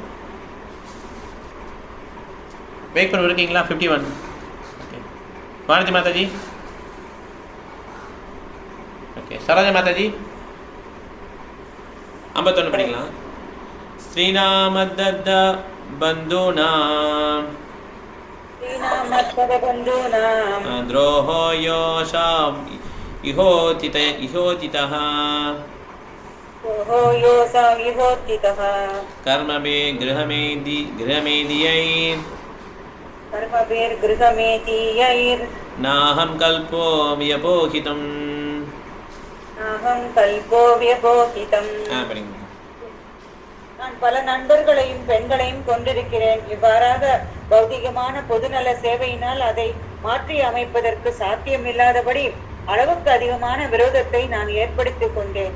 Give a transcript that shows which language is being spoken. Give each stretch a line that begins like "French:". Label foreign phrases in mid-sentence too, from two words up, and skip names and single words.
Tamil: விவேக் பிரபு இருக்கீங்களா? 51. ஓகே. வானதி மாதாஜி. ஓகே. சரோஜா மாதாஜி 51 படிக்கலாம்.
Sanskrit: श्रीनामदत्त बन्धूनाम् द्रोहो योषा इहोतितः कर्मभिः गृहमेदियैर् नाहं कल्पो व्यपोहितम्.
Tamil: நான் பல நண்பர்களையும் பெண்களையும் கொண்டிருக்கிறேன். இவ்வாறாக பௌதிகமான பொதுநல சேவையினால் அதை மாற்றி அமைப்பதற்கு சாத்தியமில்லாதபடி அளவுக்கு அதிகமான விரோதத்தை நான் ஏற்படுத்திக் கொண்டேன்.